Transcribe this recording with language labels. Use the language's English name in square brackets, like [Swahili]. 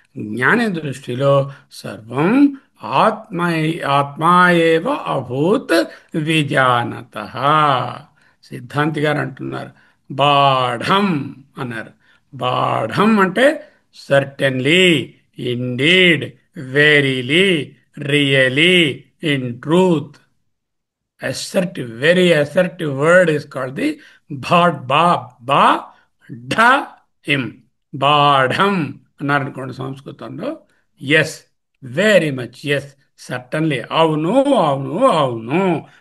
[Telugu] జ్ఞాని దృష్టిలో సర్వం ఆత్మ, [Sanskrit] ఆత్మా ఏవ అభూత్ విజానత. [Telugu] సిద్ధాంతి గారు అంటున్నారు, బాఢం అన్నారు. [English] బాఢం అంటే certainly, indeed, verily, really, in truth. Assertive, very assertive word is called the ba dha him. [Telugu] బాఢం అన్నారు అనుకోండి సంస్కృతంలో. [English] yes, very much yes, certainly, [Telugu] అవును అవును అవును.